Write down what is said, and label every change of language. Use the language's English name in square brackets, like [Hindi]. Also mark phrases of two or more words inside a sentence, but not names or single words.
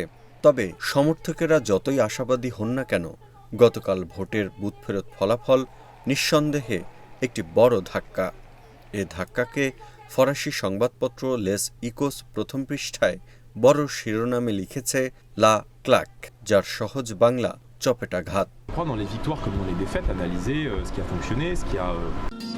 [Bangla] তবে সমর্থকেরা যতই আশাবাদী হন না কেন, গতকাল ভোটের বুথফেরত ফলাফল নিঃসন্দেহে একটি বড় ধাক্কা। এ ধাক্কাকে ফরাসি সংবাদপত্র লেস ইকোস প্রথম পৃষ্ঠায় বড় শিরোনামে লিখেছে [French] la claque, [Bangla] যার সহজ বাংলা চপেটাঘাত। [French] Dans les victoires comme dans les défaites, analyser ce qui a fonctionné, ce qui a